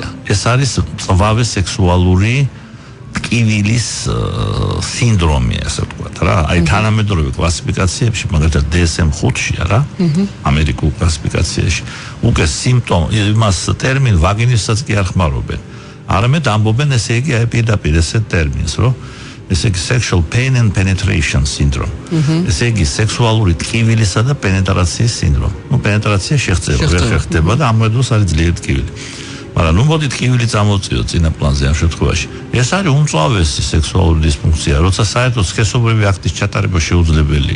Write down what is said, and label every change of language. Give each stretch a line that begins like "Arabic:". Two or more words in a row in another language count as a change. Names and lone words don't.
Georgian: ეს არის მწვავე სექსუალური ტკივილის სინდრომი, ასე ვთქვათ, რა. აი თანამედროვე კლასიფიკაციებში, მაგალითად DSM-5-ში, რა, ამერიკულ კლასიფიკაციაში, უკვე იმას ტერმინ ვაგინისაც კი არ ხმარობენ. არამედ ამბობენ, ესე იგი, აი პირდაპირ ესე ტერმინს, რომ ესე იგი
English: sexual pain and penetration syndrome.
Georgian: ესე იგი სექსუალური ტკივილისა და პენეტრაციის სინდრომი. ნუ პენეტრაცია შეღწევა, ვერ ხერხდება და ამ დროს არის ძლიერი ტკივილი. მაგრამ ნუ მოდით ტკივილი წამოვწიოთ წინა პლანზე ამ შემთხვევაში. ეს არის უმწვავესი სექსუალური დისფუნქცია, როცა საერთოდ სქესობრივი აქტის ჩატარება შეუძლებელია.